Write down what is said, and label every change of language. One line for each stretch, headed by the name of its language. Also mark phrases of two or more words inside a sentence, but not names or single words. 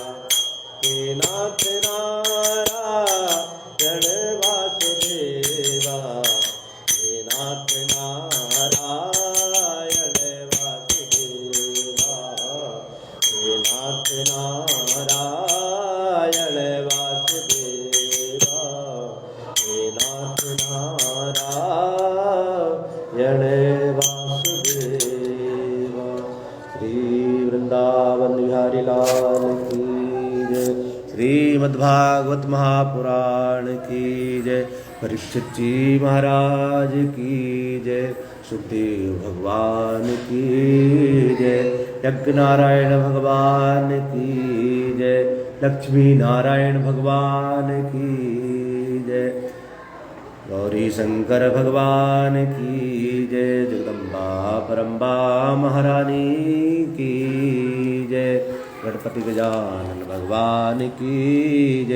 Hindi: हे नाथ नारायण वासुदेवा, हे नाथ नारायण वासुदेवा। हे नाथ नारायण वासुदेवा, हे नाथ नारायण वासुदेवा। श्री वृंदावन बिहारी लाल की जय। श्रीमद्भागवत महापुराण की जय। परीक्षित जी महाराज की जय। सुखदेव भगवान की जय। यज्ञ नारायण भगवान की जय। लक्ष्मी नारायण भगवान की जय। गौरी शंकर भगवान की जय। जगदम्बा परम्बा महारानी की जय। गणपति गजानन भगवान की जय।